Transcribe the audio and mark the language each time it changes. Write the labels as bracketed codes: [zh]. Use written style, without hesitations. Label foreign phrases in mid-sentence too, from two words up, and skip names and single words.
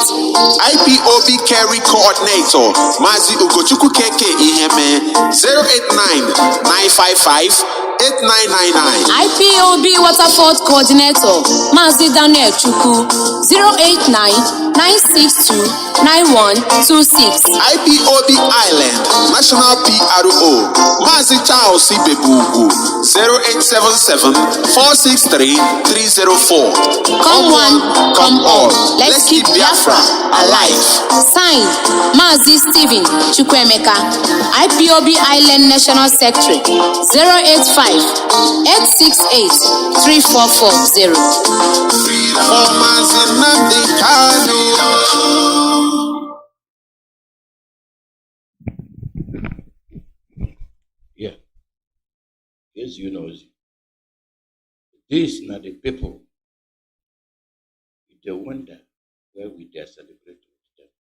[en] IPOB Kerry Coordinator Mazi Ugochukwu KK Iheme 089-955-8999. IPOB Waterford Coordinator Mazi Daniel Chukwu 089-962-9126. IPOB Island National PRO Mazi Charles Ibebugu 0877-463-304. Come one, come all. Let's keep Biafra alive. Signed, Mazi Stephen Chukwemeka, IPOB Island National Secretary 085-868-3440. For Mazi Nnamdi Kanu. Yeah. Yes, you know. These are the people. They wonder where we dare celebrate with them.